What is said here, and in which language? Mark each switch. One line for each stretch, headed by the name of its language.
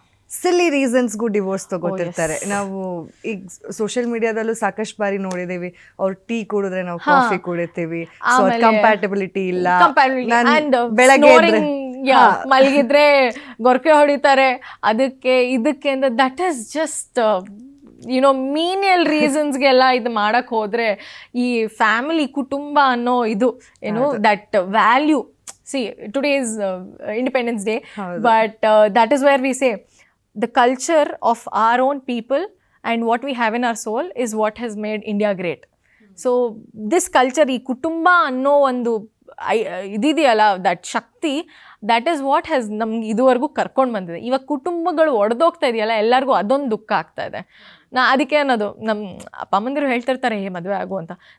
Kannada: ಸಿಲ್ಲಿ ರೀಸನ್ಸ್ಗೂ divorce ತಗೋತಿರ್ತಾರೆ. ನಾವು ಈಗ social ಮೀಡಿಯಾದಲ್ಲೂ ಸಾಕಷ್ಟು ಬಾರಿ ನೋಡಿದೀವಿ, ಅವ್ರು ಟೀ ಕುಡಿದ್ರೆ ನಾವು ಕಾಫಿ ಕುಡಿತೀವಿ, ಕಂಪ್ಯಾಟಬಿಲಿಟಿ ಇಲ್ಲ, ಬೆಳಗ್ಗೆ ಮಲಗಿದ್ರೆ ಗೊರಕೆ ಹೊಡಿತಾರೆ, ಅದಕ್ಕೆ ಇದಕ್ಕೆ ಅಂತ.
English: that is just menial ರೀಸನ್ಸ್ಗೆಲ್ಲ
Kannada: ಇದು ಮಾಡಕ್ಕೆ ಹೋದರೆ ಈ ಫ್ಯಾಮಿಲಿ ಕುಟುಂಬ ಅನ್ನೋ ಇದು ಏನು that value.
English: See today is independence day, but that is where we say the culture of our own people and what we have in our soul is what has made India great. So this culture,
Kannada: ಈ ಕುಟುಂಬ ಅನ್ನೋ ಒಂದು ಇದಿದೆಯಲ್ಲ, that Shakti,
English: that is what has
Kannada: ನಮ್ಗೆ ಇದುವರೆಗೂ ಕರ್ಕೊಂಡು ಬಂದಿದೆ. ಇವಾಗ ಕುಟುಂಬಗಳು ಒಡೆದೋಗ್ತಾ ಇದೆಯಲ್ಲ, ಎಲ್ಲರಿಗೂ ಅದೊಂದು ದುಃಖ ಆಗ್ತಾ ಇದೆ. ಅದಕ್ಕೆ ಅನ್ನೋದು ನಮ್ಮ ಅಪ್ಪ ಅಮ್ಮಂದಿರು ಹೇಳ್ತಿರ್ತಾರೆ ಮದುವೆ ಆಗು ಅಂತ.